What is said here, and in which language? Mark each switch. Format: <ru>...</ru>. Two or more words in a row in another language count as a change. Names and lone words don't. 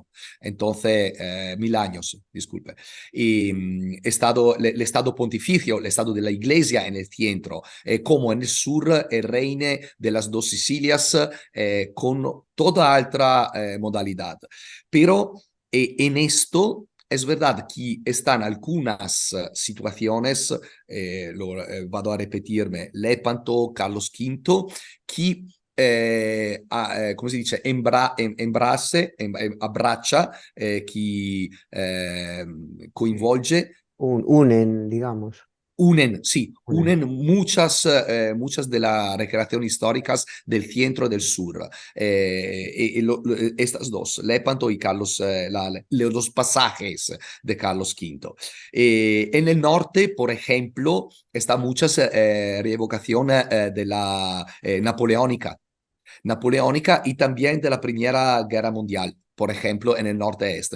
<es>Entonces, 1000 años, disculpe. Y el estado pontificio, el estado de la iglesia en el centro, como en el sur, el reino de las dos Sicilias, con toda otra modalidad. Pero en esto es verdad que están algunas situaciones,</es> <it>vado a</it> <es>repetirme, Lepanto, Carlos V, que</es> <it>come si dice, abbraccia chi coinvolge.</it> <es>Unen, digamos. Unen, sí, Unen. unen muchas de las recreaciones históricas del centro y del sur. Estas dos, Lepanto y Carlos, los pasajes de Carlos V. En el norte, por ejemplo, están muchas reevocaciones de la napoleónica y también de la Primera Guerra Mundial, por ejemplo, en el norte-este.</es>